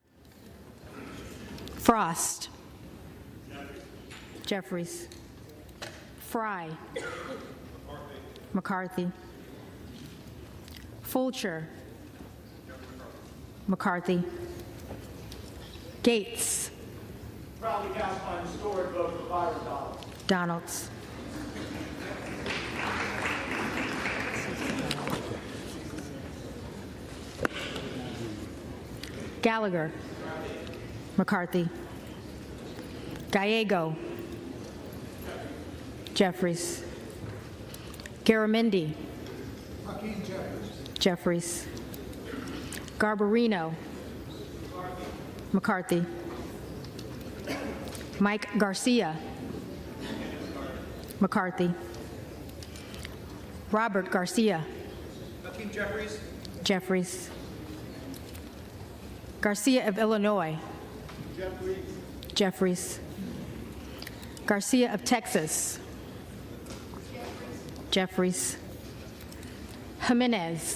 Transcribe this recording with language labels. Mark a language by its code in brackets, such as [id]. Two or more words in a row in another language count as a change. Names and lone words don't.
[en] Frost. Jeffries. Fry. McCarthy. Fulcher. McCarthy. Gates. Proudly cast by historic vote for Byron Donalds. Donalds. Gallagher. McCarthy. Gallego. Jeffries. Garamendi. Jeffries. Garbarino. McCarthy. Mike Garcia. McCarthy. Robert Garcia. Jeffries. Jeffries. Garcia of Illinois. Jeffries. Garcia of Texas. Jeffries. Jimenez.